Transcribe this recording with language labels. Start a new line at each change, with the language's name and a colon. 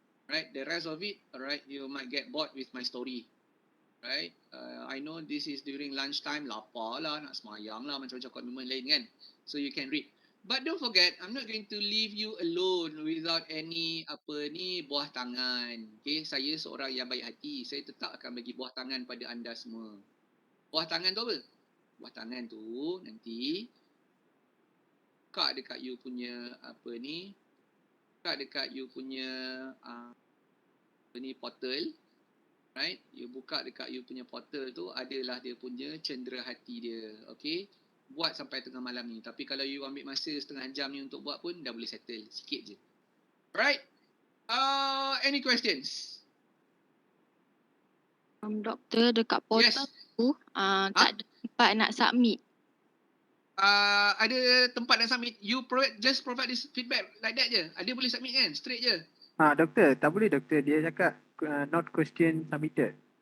English: Right, the rest of it, alright, you might get bored with my story. Right, I know this is during lunchtime,
Malay: lapar lah, nak semayang lah, macam-macam komitmen lain kan.
English: So you can read. But don't forget, I'm not going to leave you alone without any buah tangan.
Malay: Okay, saya seorang yang baik hati. Saya tetap akan bagi buah tangan pada anda semua. Buah tangan tu apa? Buah tangan tu nanti buka dekat you punya buka dekat you punya portal, right? You buka dekat you punya portal tu adalah dia punya cendera hati dia, okay? Buat sampai tengah malam ni. Tapi kalau you ambil masa setengah jam ni untuk buat pun dah boleh settle sikit je. Alright?
English: Any questions?
Malay: Doktor, dekat portal tu tak ada tempat nak submit. Ada tempat nak submit.
English: You just provide this feedback like that
Malay: je. Dia boleh submit kan? Straight je. Doktor, tak boleh doktor. Dia cakap
English: not question submitted.